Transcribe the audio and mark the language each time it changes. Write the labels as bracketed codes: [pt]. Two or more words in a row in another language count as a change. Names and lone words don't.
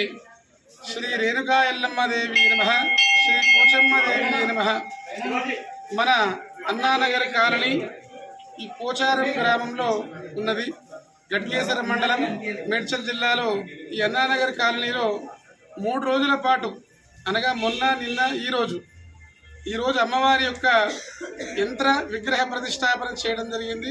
[sa] श्री रेणुका एल्लम्म देवी नमः। श्री पोचम्म देवी नमः। [te] మన అన్నానగర్ కాలనీ ఈ పోచారం గ్రామంలో ఉన్నది. గట్కేసర మండలం మేడ్చల్ జిల్లాలో ఈ అన్నానగర్ కాలనీలో 3 రోజుల పాటు అనగా మొన్న నిన్న ఈ రోజు అమ్మవారి యొక్క యంత్ర విగ్రహ ప్రతిష్టాపన చేయడం జరిగింది.